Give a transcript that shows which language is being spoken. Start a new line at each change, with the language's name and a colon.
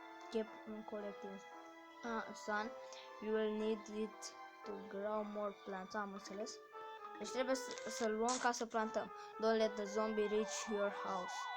English: Keep collecting sun. You will need it to grow more plants.
Romanian: Am înțeles. Deci trebuie să luăm ca să plantăm.
English: Don't let the zombie reach your house.